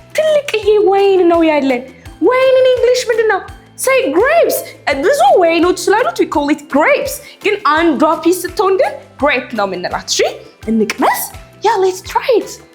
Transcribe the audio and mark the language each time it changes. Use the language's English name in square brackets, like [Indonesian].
[Amharic] ትልቅዬ ወይን ነው ያለን። ወይን [English] in English [Amharic] ምንድነው? [English] Say grapes. [Amharic] ብዙ ወይኖች ስላሉት [English] we call it grapes. [Amharic] ግን አንዷ ፒስ ስትሆን ግን grape ነው የምንላት። እሺ እንቅመስ። [English] Yeah, let's try it.